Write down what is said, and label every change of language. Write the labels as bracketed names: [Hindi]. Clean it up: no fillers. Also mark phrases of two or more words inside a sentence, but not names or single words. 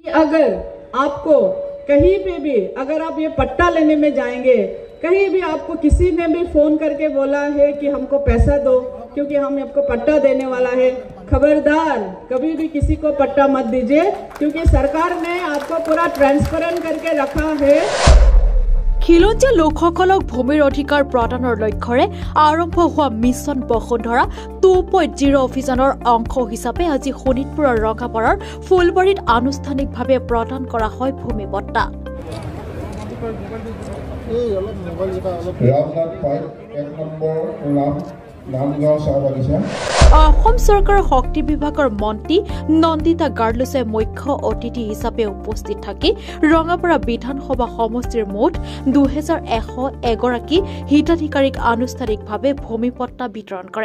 [Hindi] अगर आपको कहीं पे भी अगर आप ये पट्टा लेने में जाएंगे, कहीं भी आपको किसी ने भी फोन करके बोला है कि हमको पैसा दो क्योंकि हम आपको पट्टा देने वाला है, खबरदार कभी भी किसी को पट्टा मत दीजिए, क्योंकि सरकार ने आपको पूरा ट्रांसपेरेंट करके रखा है। [Assamese] খিলঞ্জীয়া লোকসকলক ভূমিৰ অধিকাৰ প্ৰদানৰ লক্ষ্যৰে আৰম্ভ হোৱা মিছন বসুন্ধৰা 2.0 অভিযানৰ অংশ হিচাপে আজি শোণিতপুৰৰ ৰঙাপাৰাৰ ফুলবাৰীত আনুষ্ঠানিকভাৱে প্ৰদান কৰা হয় ভূমি পট্টা। অসম চৰকাৰৰ শক্তি বিভাগৰ মন্ত্ৰী নন্দিতা গাৰ্লুছে মুখ্য অতিথি হিচাপে উপস্থিত থাকি ৰঙাপাৰা বিধানসভা সমষ্টিৰ মুঠ 2101 হিতাধিকাৰীক আনুষ্ঠানিকভাৱে ভূমি পট্টা বিতৰণ কৰে।